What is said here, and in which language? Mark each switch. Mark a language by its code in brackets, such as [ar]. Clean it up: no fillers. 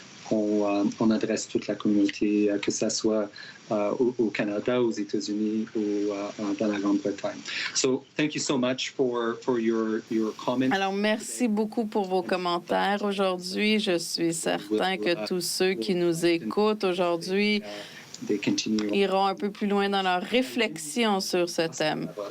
[fr] on adresse toute la communauté, que ce soit au Canada, aux États-Unis ou dans la Grande-Bretagne. [en] So, thank you so much for your comments. [fr] Alors, merci beaucoup pour vos commentaires aujourd'hui. Je suis certain que tous ceux qui nous écoutent aujourd'hui iront un peu plus loin dans leur réflexion sur ce thème.